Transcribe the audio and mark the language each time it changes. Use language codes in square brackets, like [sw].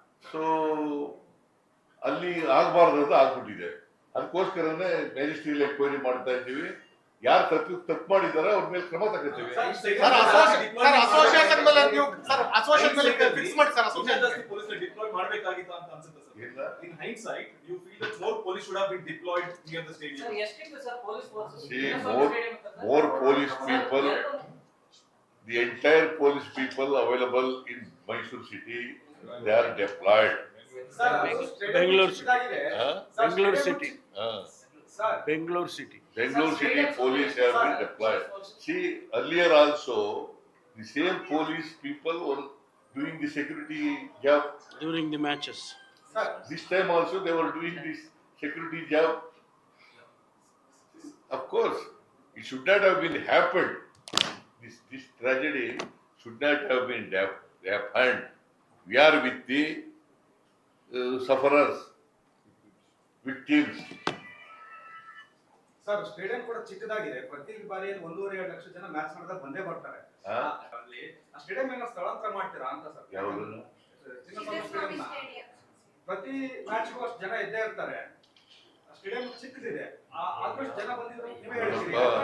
[kn] So ಅಲ್ಲಿ ಆಗ್ಬಾರ್ದು ಆಗ್ಬಿಟ್ಟಿದೆ. ಅದಕ್ಕೋಸ್ಕರನೇ ಮ್ಯಾಜಿಸ್ಟ್ರಿಯಲ್ ಎನ್ಕ್ವೈರಿ ಮಾಡ್ತಾ ಇದ್ದೀವಿ. ಯಾರು ತಪ್ಪು ಮಾಡಿದಾರೆ ಅವ್ರ ಮೇಲೆ ಕ್ರಮ ತಗೋತೀವಿ. ಸರ್ ಅಸೋಸಿಯೇಷನ್ ಮೇಲೆ ನೀವು ಸರ್ ಅಸೋಸಿಯೇಷನ್ ಮೇಲೆ ಫಿಕ್ಸ್ ಮಾಡಿ ಸರ್ ಅಸೋಸಿಯೇಷನ್ police ಡಿಪ್ಲಾಯ್ ಮಾಡಬೇಕಾಗಿತ್ತು ಅಂತ ಅನ್ಸುತ್ತೆ ಸರ್. ಇಲ್ಲ. [en] In hindsight, you feel that more police should have been deployed near the stadium. See, more police people, the entire police people available in Mysore city, they are deployed. [kn] Bengaluru Huh? Bengaluru city Huh. Bengaluru city [en] Bangalore city police have been deployed. See, earlier also, the same police people were doing the security job. During the matches. This time also they were doing this security job. Of course, it should not have been happened. This tragedy should not have been happened. We are with the sufferers, victims. [kn] Sir stadium ಕೂಡ ಚಿಕ್ಕದಾಗಿದೆ. ಪ್ರತಿ ಬಾರಿ 1.5-2 ಲಕ್ಷ ಜನ match ಮಾಡಿದಾಗ ಬಂದೇ ಬರ್ತಾರೆ. ಅಲ್ಲಿ ಆ ಸ್ಟೇಡಿಯಂ ಏನೋ ಸ್ಥಳಾಂತರ ಮಾಡ್ತೀರಾ ಅಂತ ಸರ್? ಯಾವ್ದನ್ನ? ಚಿನ್ನಸ್ವಾಮಿ ಸ್ಟೇಡಿಯಂನ ಪ್ರತಿ ಮ್ಯಾಚ್ಗೂ ಅಷ್ಟು ಜನ ಇದ್ದೇ ಇರ್ತಾರೆ. ಸ್ಟೇಡಿಯಂ ಚಿಕ್ಕದಿದೆ. ಆದಷ್ಟು ಜನ ಬಂದಿದ್ರು ನೀವೇ ಹೇಳ್ತೀರಿ.